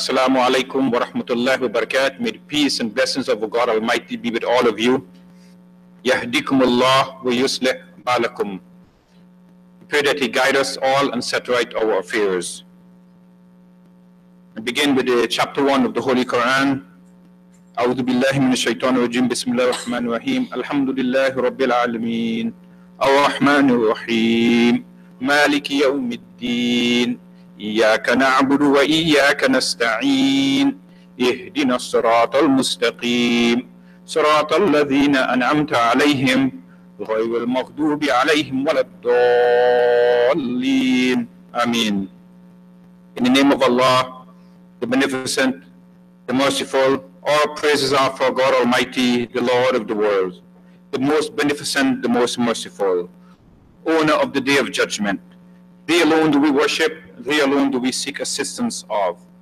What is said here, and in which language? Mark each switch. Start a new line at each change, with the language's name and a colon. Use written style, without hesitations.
English: Assalamu alaikum wa rahmatullahi wa barakatuh. May the peace and blessings of God Almighty be with all of you.
Arabic: Yahdikum Allah wa yuslih balakum.
English: We pray that He guide us all and set right our affairs. I begin with chapter 1 of the Holy Quran.
Arabic: أعوذ بالله من الشيطان الرجيم بسم الله الرحمن الرحيم الحمد لله رب العالمين الرحمن الرحيم مالك يوم الدين إياك نعبد وإياك نستعين اهدنا الصراط المستقيم صراط الذين أنعمت عليهم غير المغضوب عليهم ولا الضالين Amen.
English: In the name of Allah, the Beneficent, the Merciful, all praises are for God Almighty, the Lord of the world, the most beneficent, the most merciful, owner of the day of judgment. Thee alone do we worship, thee alone do we seek assistance of.